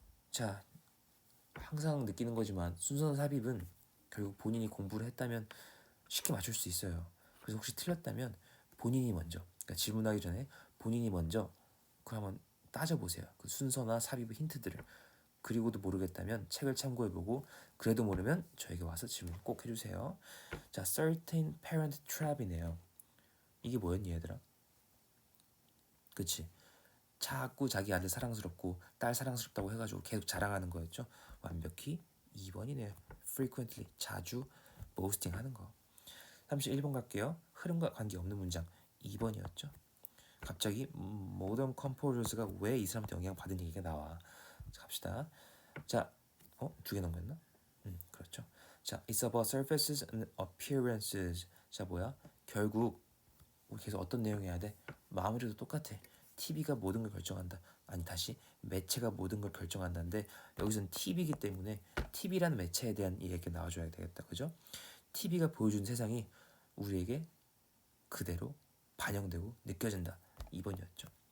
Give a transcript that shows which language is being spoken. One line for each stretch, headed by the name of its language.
Korean: 자, 항상 느끼는 거지만 순서는 삽입은 결국 본인이 공부를 했다면 쉽게 맞출 수 있어요. 그래서 혹시 틀렸다면 본인이 먼저, 그러니까 질문하기 전에 본인이 먼저 그 한번 따져보세요. 그 순서나 삽입의 힌트들을. 그리고도 모르겠다면 책을 참고해보고 그래도 모르면 저에게 와서 질문 꼭 해주세요. 자,
English: certain parent trap
Korean: 이네요. 이게 뭐였니 얘들아? 그치? 자꾸 자기 아들 사랑스럽고 딸 사랑스럽다고 해가지고 계속 자랑하는 거였죠. 완벽히 2번이네요. frequently, 자주 boasting 하는 거. 31번 갈게요. 흐름과 관계없는 문장 2번이었죠. 갑자기 모던 컴포저스가 왜 이 사람한테 영향받은 얘기가 나와. 자, 갑시다. 자, 두 개 넘겼나? 그렇죠.
English: 자, it's about surfaces and appearances.
Korean: 자, 뭐야? 결국 우리 계속 어떤 내용 해야 돼? 마무리도 똑같아. TV가 모든 걸 결정한다. 아니 다시 매체가 모든 걸 결정한다는데 여기서는 TV이기 때문에 TV라는 매체에 대한 얘기가 나와줘야 되겠다. 그죠? TV가 보여준 세상이 우리에게 그대로 반영되고 느껴진다. 2번이었죠.